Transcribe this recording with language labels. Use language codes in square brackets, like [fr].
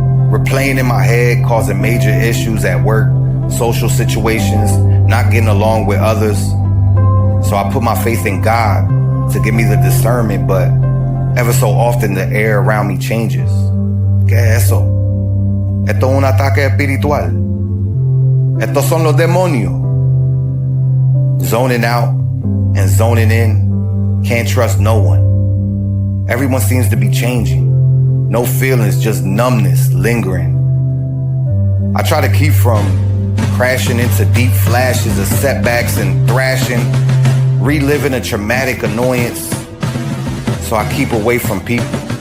[en] Replaying in my head, causing major issues at work, social situations, not getting along with others. So I put my faith in God to give me the discernment, but ever so often the air around me changes. [es] ¿Qué es eso? Esto es un ataque espiritual. Estos son los demonios. [en] Zoning out and zoning in, can't trust no one. Everyone seems to be changing. No feelings, just numbness lingering. I try to keep from crashing into deep flashes of setbacks and thrashing, reliving a traumatic annoyance, so I keep away from people.